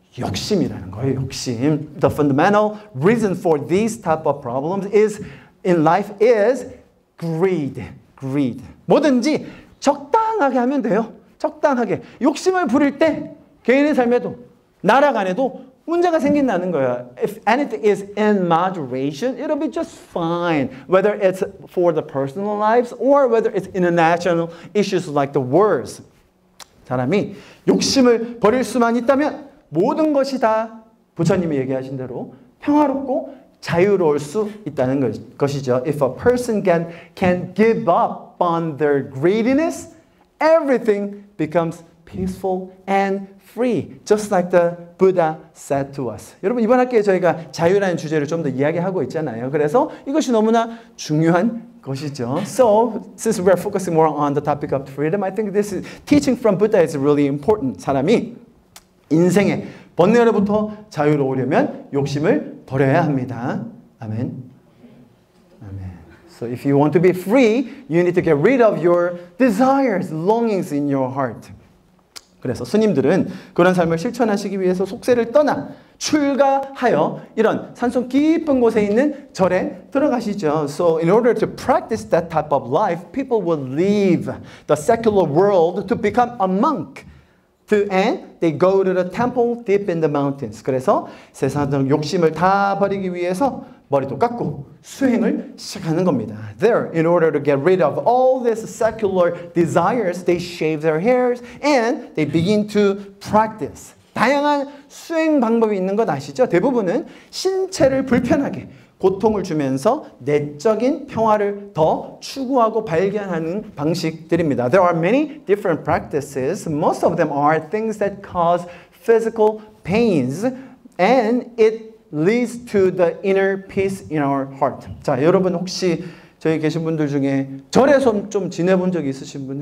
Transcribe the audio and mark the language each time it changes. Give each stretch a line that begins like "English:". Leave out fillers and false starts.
Korean: 욕심이라는 거예요. 욕심.
English: The fundamental reason for these type of problems in life is greed. Greed.
Korean: 뭐든지 적당하게 하면 돼요. 적당하게. 욕심을 부릴 때 개인의 삶에도 나라 간에도 문제가 생긴다는 거야.
English: If anything is in moderation, it'll be just fine. Whether it's for the personal lives or whether it's international issues like the wars.
Korean: 사람이 욕심을 버릴 수만 있다면 모든 것이 다 부처님이 얘기하신 대로 평화롭고 자유로울 수 있다는 것이죠.
English: If a person can give up on their greediness, everything becomes peaceful and free, just like the Buddha said to us.
Korean: 여러분, 이번 학기에 저희가 자유라는 주제를 좀 더 이야기하고 있잖아요. 그래서 이것이 너무나 중요한 것이죠.
English: So, since we're focusing more on the topic of freedom, I think this teaching from Buddha is really important.
Korean: 사람이 인생의 번뇌로부터 자유로우려면 욕심을 버려야 합니다. 아멘. 아멘.
English: So if you want to be free, you need to get rid of your desires, longings in your heart.
Korean: 그래서 스님들은 그런 삶을 실천하시기 위해서 속세를 떠나 출가하여 이런 산속 깊은 곳에 있는 절에 들어가시죠.
English: So in order to practice that type of life, people will leave the secular world to become a monk. And they go to the temple deep in the mountains.
Korean: 그래서 세상적 욕심을 다 버리기 위해서 머리도 깎고 수행을 시작하는 겁니다.
English: There, in order to get rid of all these secular desires, they shave their hairs and they begin to practice.
Korean: 다양한 수행 방법이 있는 것 아시죠? 대부분은 신체를 불편하게 고통을 주면서 내적인 평화를 더 추구하고 발견하는 방식들입니다.
English: There are many different practices. Most of them are things that cause physical pains and it leads to the inner peace in our heart.
Korean: 자, 여러분 혹시 저희 계신 분들 중에 절에서 좀 지내본 적 있으신 분?